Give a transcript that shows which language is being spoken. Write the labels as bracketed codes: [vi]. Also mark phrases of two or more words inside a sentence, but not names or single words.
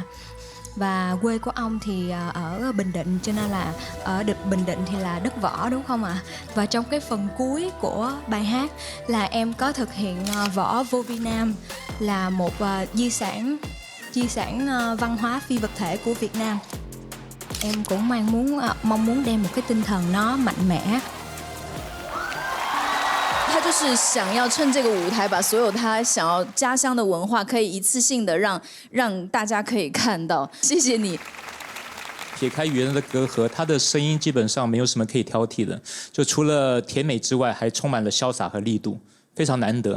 [vi] Và quê của ông thì ở Bình Định, cho nên là ở Bình Định thì là đất võ, đúng không ạ? Và trong cái phần cuối của bài hát là em có thực hiện võ vô vi nam là một di sản văn hóa phi vật thể của Việt Nam. Em cũng mong muốn đem một cái tinh thần nó mạnh mẽ. [zh] 他就是想要趁这个舞台，把所有他想要家乡的文化，可以一次性的让大家可以看到。谢谢你。撇开语言的隔阂，他的声音基本上没有什么可以挑剔的，就除了甜美之外，还充满了潇洒和力度，非常难得。